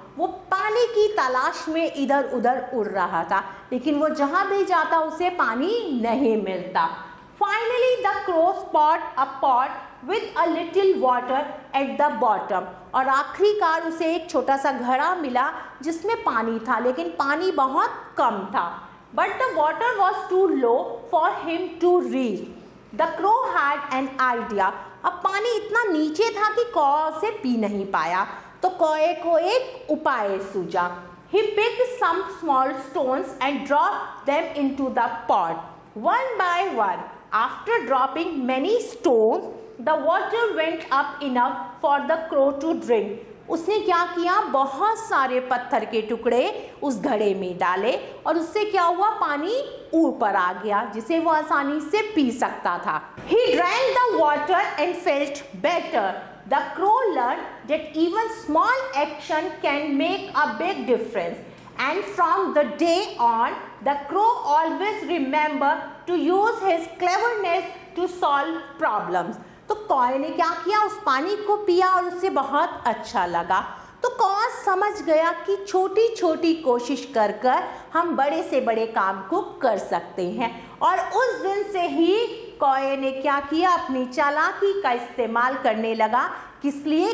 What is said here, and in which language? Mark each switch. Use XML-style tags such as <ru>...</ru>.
<hi>वो पानी की तलाश में इधर उधर उड़ रहा था, लेकिन वो जहाँ भी जाता उसे पानी नहीं मिलता.</hi> <en>Finally, the crow spotted a pot with a little water at the bottom.</en> <hi>और आखिरकार उसे एक छोटा सा घड़ा मिला जिसमें पानी था, लेकिन पानी बहुत कम था.</hi> <en>But the water was too low for him to reach. The crow had an idea.</en> <hi>अब पानी इतना नीचे था कि कौआ उसे पी नहीं पाया, तो कौए को एक उपाय सूझा.</hi> <en>He picked some small stones and dropped them into the pot, one by one. After dropping many stones, the water went up enough for the crow to drink.</en> <hi>उसने क्या किया? बहुत सारे पत्थर के टुकड़े उस घड़े में डाले और उससे क्या हुआ? पानी ऊपर आ गया जिसे वो आसानी से पी सकता था.</hi> <en>He drank the water and felt better. The crow learned that even small action can make a big difference. And from the day on, the crow always remembered to use his cleverness to solve problems.</en> <hi>तो कौए ने क्या किया? उस पानी को पिया और उसे बहुत अच्छा लगा. तो कौआ समझ गया कि छोटी छोटी कोशिश कर कर हम बड़े से बड़े काम को कर सकते हैं. और उस दिन से ही कौए ने क्या किया? अपनी चालाकी का इस्तेमाल करने लगा. किस लिए?</hi>